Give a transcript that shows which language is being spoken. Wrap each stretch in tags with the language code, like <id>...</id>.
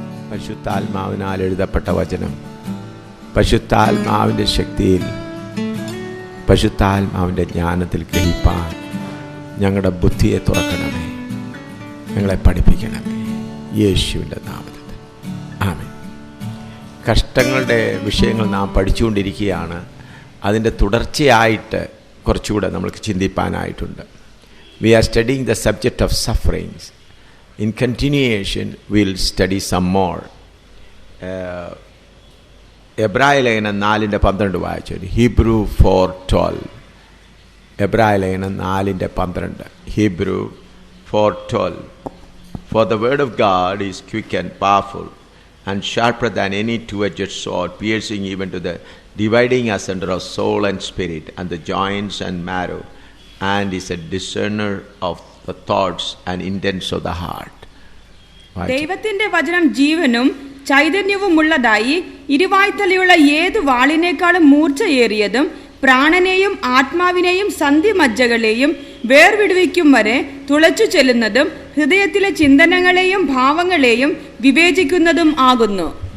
<ml>പരിശുദ്ധാത്മാവിനാൽ എഴുതപ്പെട്ട വചനം പരിശുദ്ധാത്മാവിൻ്റെ ശക്തിയിൽ, പരിശുദ്ധാത്മാവിൻ്റെ ജ്ഞാനത്തിൽ ഗ്രഹിപ്പാൻ ഞങ്ങളുടെ ബുദ്ധിയെ തുറക്കണമേ, ഞങ്ങളെ പഠിപ്പിക്കണമേ, യേശുവിൻ്റെ നാമത്തിൽ ആമേൻ. കഷ്ടങ്ങളുടെ വിഷയങ്ങൾ നാം പഠിച്ചുകൊണ്ടിരിക്കുകയാണ്. അതിൻ്റെ തുടർച്ചയായിട്ട് കുറച്ചുകൂടെ നമ്മൾക്ക് ചിന്തിപ്പാനായിട്ടുണ്ട്.</ml> <en>We are studying the subject of sufferings. In continuation, we'll study some more.</en> <ml>എബ്രായ ലേഖനം 4:12 വായിച്ചു.</ml> <en>Hebrew 4:12.</en> <ml>എബ്രായ ലേഖനം 4:12.</ml> <en>Hebrew 4:12. For the word of God is quick and powerful and sharper than any two-edged sword, piercing even to the dividing asunder of soul and spirit and the joints and marrow, and is a discerner of the thoughts and intents of the heart.</en> <ml>ദൈവത്തിന്റെ വചനം ജീവനും ചൈതന്യവുമുള്ളതായി ഇരുവായ്ത്തലയുള്ള ഏതു വാളിനേക്കാളും മൂർച്ചയേറിയതും പ്രാണനെയും ആത്മാവിനെയും സന്ധിമജ്ജകളെയും വേർവിടുവിക്കും വരെ തുളച്ചു ചെല്ലുന്നതും ഹൃദയത്തിലെ ചിന്തനങ്ങളെയും ഭാവങ്ങളെയും വിവേചിക്കുന്നതും ആകുന്നു.</ml>